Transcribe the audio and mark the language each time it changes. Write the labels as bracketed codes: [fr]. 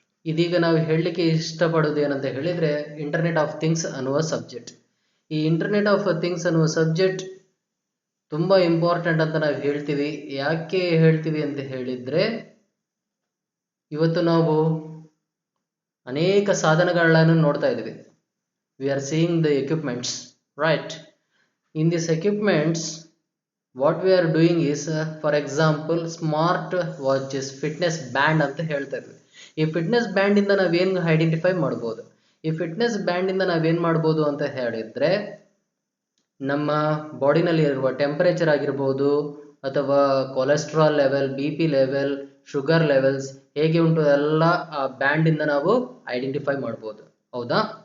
[kn] ಇದೀಗ ನಾವು ಹೇಳಲಿಕ್ಕೆ ಇಷ್ಟಪಡೋದು ಏನಂತ ಹೇಳಿದ್ರೆ, ಇಂಟರ್ನೆಟ್ ಆಫ್ ಥಿಂಗ್ಸ್ ಅನ್ನುವ ಸಬ್ಜೆಕ್ಟ್. ಈ ಇಂಟರ್ನೆಟ್ ಆಫ್ ಥಿಂಗ್ಸ್ ಅನ್ನುವ ಸಬ್ಜೆಕ್ಟ್ ತುಂಬಾ ಇಂಪಾರ್ಟೆಂಟ್ ಅಂತ ನಾವು ಹೇಳ್ತೀವಿ. ಯಾಕೆ ಹೇಳ್ತೀವಿ ಅಂತ ಹೇಳಿದ್ರೆ, ಇವತ್ತು ನಾವು ಅನೇಕ ಸಾಧನಗಳನ್ನು ನೋಡ್ತಾ ಇದ್ದೀವಿ. [en] We are seeing the equipments, right? In these equipments, what we are doing is, for example, smart watches, fitness band [kn] ಅಂತ ಹೇಳ್ತಾ ಇದ್ವಿ. ಈ ಫಿಟ್ನೆಸ್ ಬ್ಯಾಂಡ್ ಇಂದ ನಾವೇನು ಐಡೆಂಟಿಫೈ ಮಾಡ್ಬೋದು? ಈ ಫಿಟ್ನೆಸ್ ಬ್ಯಾಂಡ್ ಇಂದ ನಾವೇನ್ ಮಾಡ್ಬೋದು ಅಂತ ಹೇಳಿದ್ರೆ, ನಮ್ಮ ಬಾಡಿನಲ್ಲಿ ಇರುವ ಟೆಂಪರೇಚರ್ ಆಗಿರ್ಬೋದು, ಅಥವಾ cholesterol level, BP level, sugar levels ಹೇಗೆ ಉಂಟು ಎಲ್ಲ ಆ ಬ್ಯಾಂಡ್ ಇಂದ ನಾವು ಐಡೆಂಟಿಫೈ ಮಾಡ್ಬೋದು. ಹೌದಾ?